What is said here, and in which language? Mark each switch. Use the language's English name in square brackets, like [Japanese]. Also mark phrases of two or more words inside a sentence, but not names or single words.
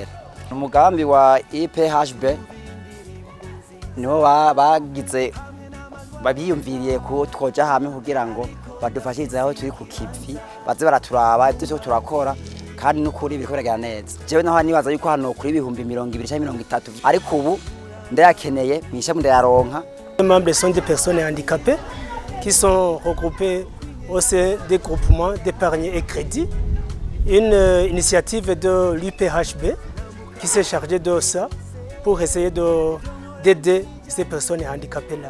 [Rundi] Umugambi wa IPHB niwo bagize babiyumviriye ko twoja hamwe kugira ngo badufashirize aho turi ku kivi baze baraturaba ibyo turakora kandi n'ukuri biriko biragenda neza. Jewe naho nibaza yuko hano kuri 2020 cyangwa 30 ariko ubu ndayakeneye mwishami ndayaronka. [French] Les membres sont des personnes handicapées qui sont regroupées au sein des groupements d'épargne et crédit. Une initiative de l'UPHB qui s'est chargée de ça pour essayer d'aider ces personnes handicapées-là.